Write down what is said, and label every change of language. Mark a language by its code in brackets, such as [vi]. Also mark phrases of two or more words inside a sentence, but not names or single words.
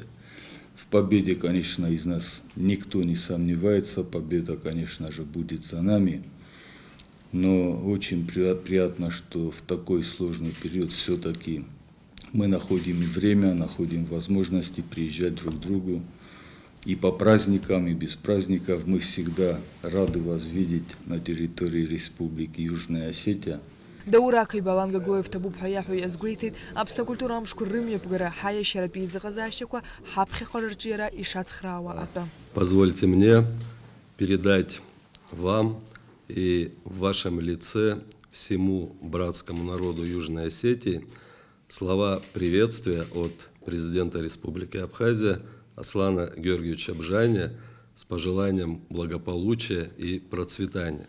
[ru] В победе, конечно, из нас никто не сомневается, победа, конечно же, будет за нами, но очень приятно, что в такой сложный период все-таки мы находим время, находим возможности приезжать друг к другу. И по праздникам, и без праздников мы всегда рады вас видеть на территории Республики Южная Осетия. [ab] Даур Ақиба Алан Гаглоев табуп ҳәа иаҳәо иазгәеиҭеит Аԥсны акультура амшқәа рымҩаԥгара ҳаиашьаратәи еизыҟазаашьақәа ҳаԥхьаҟа рырҿиара ишацхраауа атәы. [ru] Позвольте мне передать вам и в вашем лице всему братскому народу Южной Осетии слова приветствия от президента Республики Абхазия Аслана Георгиевича Бжаня с пожеланием благополучия и процветания.